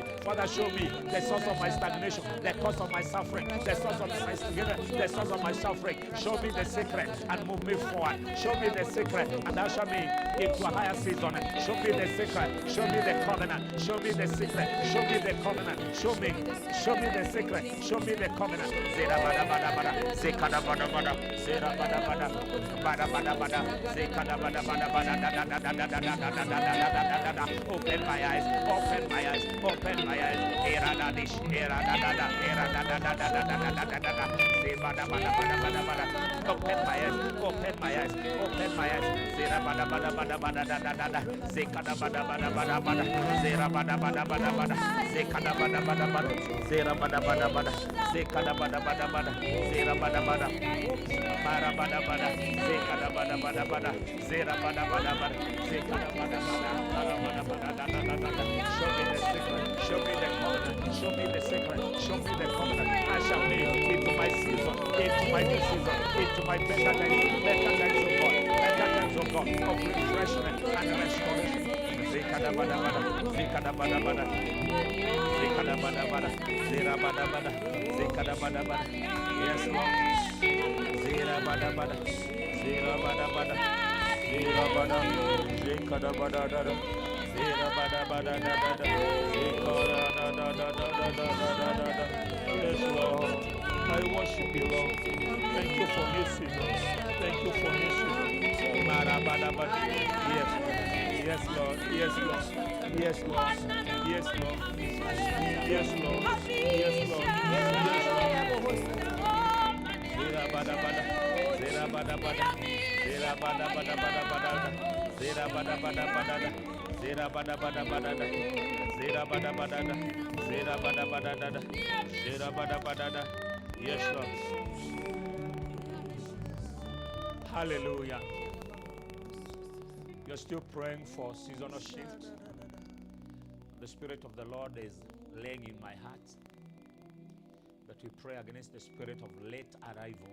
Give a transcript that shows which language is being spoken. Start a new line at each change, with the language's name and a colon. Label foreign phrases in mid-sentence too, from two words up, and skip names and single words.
English: Father, show me the source of my stagnation, the cause of my suffering, the source of my stagnation, the source of my suffering. Show me the secret and move me forward. Show me the secret and usher me into a higher season. Show me the secret. Show me the covenant. Show me the secret. Show me the covenant. Show me the secret. Show me the covenant. Zera bada bada bada. Zekada bada bada. Zera bada bada. Bada bada bada. Zekada bada bada bada. Open my eyes. Open my eyes. Open my eyes. Era da dish. Era da da da. Era da da da da da da da da da. Zebada bada bada bada bada. Open my eyes. Open my eyes. Open my eyes. Zera bada bada bada bada da da da da. Zekada bada bada bada bada. Zera bada bada bada bada. Zekada bada bada bada. Zera bada bada bada. Zekada bada bada bada. Zera bada bada. Mara bada bada. Zekada bada bada bada. Zera bada bada bada. Zekada bada bada. Mara bada bada da da da da. Show me the secret. Show me the covenant. Show me the secret. Show me the covenant. I shall live into my season, into my new season, into my better days of God, better days of God, of refreshment and restoration. Zekada bada bada. Zekada bada bada. Zekada bada bada. Zera bada bada. Zekada bada bada. Yes, Lord. Zera bada bada. Zera bada bada. Zera bada. Zekada bada bada. Zera bada bada da da da. Zekada da da da da da da da da. Yes, Lord. I worship you, Lord. Thank you for this season. Thank you for this season. Marabadabada. Yes. Yes, Lord. Yes, Lord. Yes, Lord. Yes, Lord. Yes, Lord. Yes, Lord. Yes, Lord. Zerabadabada. Zerabadabada. Zerabadabadabada. Zerabadabadabada. Zerabadabadabada. Zerabadabadada. Zerabadabadada. Zerabadabadada. Yes, Lord. Hallelujah. You're still praying for seasonal shift. The Spirit of the Lord is laying in my heart that we pray against the spirit of late arrival.